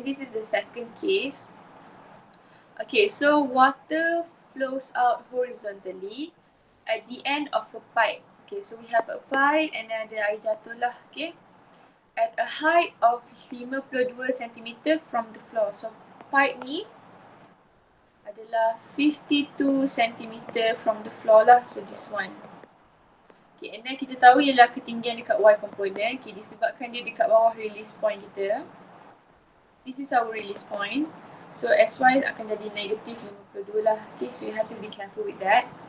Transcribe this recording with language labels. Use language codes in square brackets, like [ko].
[en] This is the second case. Okay, so water flows out horizontally at the end of a pipe. Okay, so we have a pipe and then [ms] ada air jatuh lah. [en] Okay, at a height of 52 cm from the floor. [ms] So pipe ni adalah 52 cm [en] from the floor [ms] lah. [en] So this one. [ms] Okay, and then kita tahu ialah ketinggian dekat Y component. Okay, disebabkan dia dekat bawah release point kita. [en] This is our release point. [ms] So SY akan jadi negatif 52 lah. [en] Okay, so you have to be careful with that.